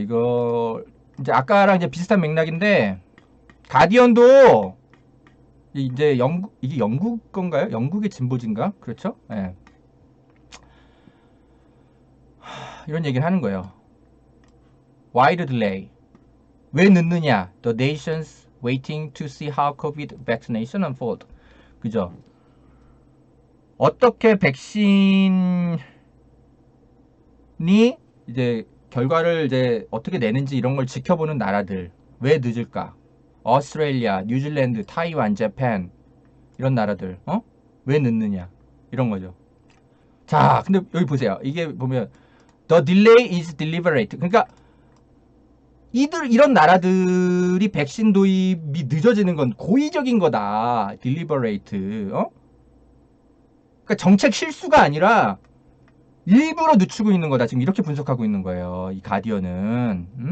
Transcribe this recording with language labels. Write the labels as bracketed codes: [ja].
[ko] 이거 이제 아까랑 이제 비슷한 맥락인데, 가디언도 이제 이게 영국 건가요? 영국의 진보진가? 그렇죠? 예. 이런 얘기를 하는 거예요. [en] Why the delay? [ko] 왜 늦느냐? [en] The nations waiting to see how COVID vaccination unfold. [ko] 그죠? 어떻게 백신이 이제 결과를 이제 어떻게 내는지 이런 걸 지켜보는 나라들. 왜 늦을까? 오스트레일리아, 뉴질랜드, 타이완, 재팬 이런 나라들. 왜 늦느냐? 이런 거죠. 자, 근데 여기 보세요. 이게 보면 [en] The delay is deliberate. [ko] 그러니까 이런 나라들이 백신 도입이 늦어지는 건 고의적인 거다. [en] deliberate. [ko] 그러니까 정책 실수가 아니라 일부러 늦추고 있는 거다. 지금 이렇게 분석하고 있는 거예요. 이 가디언은.